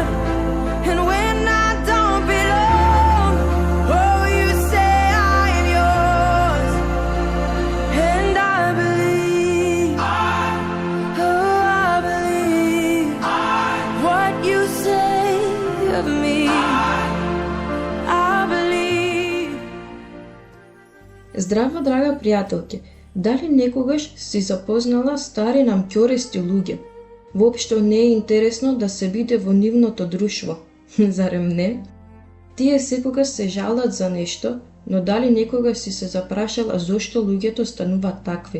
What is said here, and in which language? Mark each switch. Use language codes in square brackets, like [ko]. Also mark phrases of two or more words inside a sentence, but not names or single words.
[en] And when I don't belong, oh, you say I am yours. And I believe, oh, I believe what you say of me. I believe. [mk] Здраво, драга пријателке, дали некогаш си запознала стари намќористи луѓе? Воопшто не е интересно да се биде во нивното друштво, зарем не? Тие секогаш се жалат за нешто, но дали некогаш си се запрашала зошто луѓето стануваат такви?